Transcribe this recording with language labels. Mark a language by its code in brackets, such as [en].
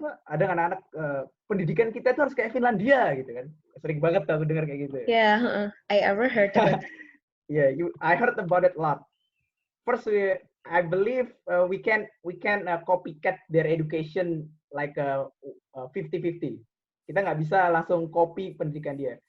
[id] Ada anak-anak pendidikan kita itu harus kayak Finlandia gitu kan? Sering banget aku dengar kayak gitu. [en] Yeah, I ever heard of it. Yeah, I heard about it a lot. First, I believe we can copycat their education like 50-50. [id] Kita nggak bisa langsung copy pendidikan dia.